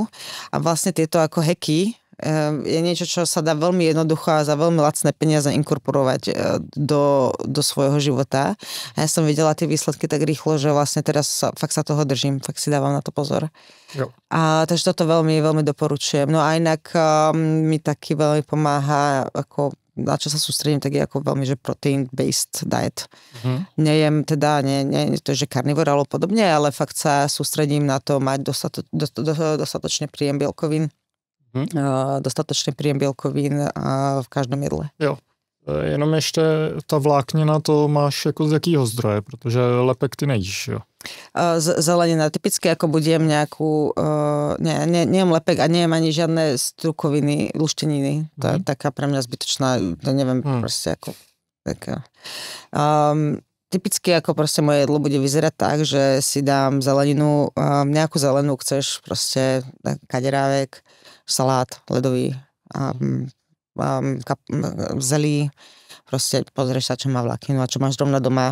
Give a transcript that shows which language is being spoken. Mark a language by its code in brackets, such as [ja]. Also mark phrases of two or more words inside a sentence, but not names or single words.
[sk] A vlastne tieto ako hacky je niečo, čo sa dá veľmi jednoducho a za veľmi lacné peniaze inkorporovať do svojho života. A ja som videla tie výsledky tak rýchlo, že vlastne teraz fakt sa toho držím, fakt si dávam na to pozor. [cs] Jo. [sk] A takže toto veľmi, veľmi doporučujem. No a inak mi taky veľmi pomáha, ako na čo sa sústredím, tak je ako veľmi, že [en] protein-based diet. [sk] Nejem teda, nie to, že karnivor alebo podobne, ale fakt sa sústredím na to mať dostatočne príjem bielkovín. Dostatočný príjem bielkovín v každom jedle. [cs] Jo. Jenom ještě ta vláknina, to máš jako z jakého zdroje, protože lepek ty nejíš, jo? [sk] Zelenina. Typicky ako budem nejakú, nejem lepek a nejem ani žiadne strukoviny, lušteniny. To je taká pre mňa zbytočná, to neviem, proste ako taká. Typicky ako proste moje jedlo bude vyzerať tak, že si dám zeleninu, nejakú zelenú chceš, proste kaderávek, [cs] salát ledový, [sk] zelí, proste pozrieš sa, čo má vlákninu a čo máš rovno doma.